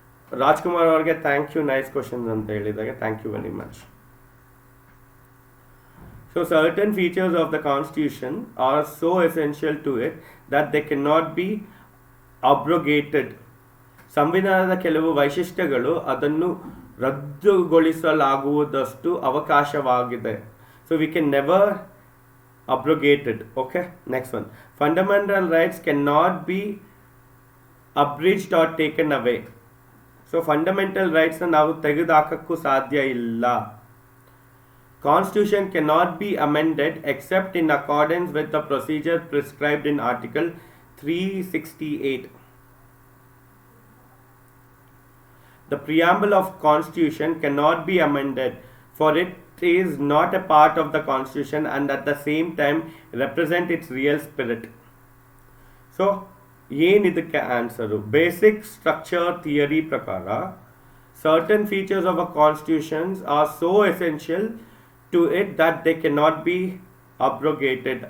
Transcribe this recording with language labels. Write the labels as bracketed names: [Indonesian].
[Kannada] Rajkumar avarge [English] thank you, nice questions [Kannada] anta helidage, [English] thank you very much. So certain features of the Constitution are so essential to it that they cannot be abrogated. [Kannada] ಸಂವಿಧಾನದ ಕೆಲವು ವೈಶಿಷ್ಟ್ಯಗಳು ಅದನ್ನು ರದ್ದುಗೊಳಿಸಲಾಗುವುದಷ್ಟು ಅವಕಾಶವಾಗಿದೆ. [English] So we can never abrogate it. Okay, next one. Fundamental rights cannot be abridged or taken away. [Kannada] So fundamental rights na ನಾವು ತೆಗೆದುಹಾಕಕ್ಕೂ ಸಾಧ್ಯ ಇಲ್ಲ. [English] Constitution cannot be amended except in accordance with the procedure prescribed in Article 368. The preamble of Constitution cannot be amended, for it is not a part of the Constitution and at the same time represent its real spirit. [Kannada] So ಏನಕ್ಕೆ answer? Basic structure theory ಪ್ರಕಾರ [English] certain features of a constitution are so essential to it that they cannot be abrogated.